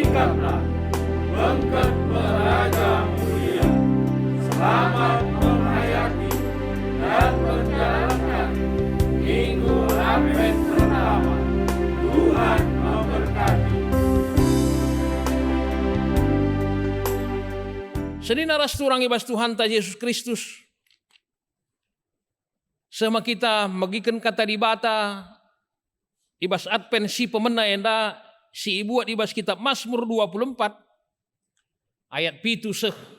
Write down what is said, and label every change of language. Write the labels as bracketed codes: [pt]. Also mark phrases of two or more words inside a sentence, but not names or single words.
[btx] serta bengket beraja mulia. [id] Selamat menghayati dan menjalankan Minggu Advent pertama. Tuhan memberkati. [btx] Sedina rasturang ibas Tuhan ta Yesus Kristus. Sama kita magikan kata di bata ibas Advent si pemena enda si ibuat ibas kitab Mazmur 24 ayat 7-10.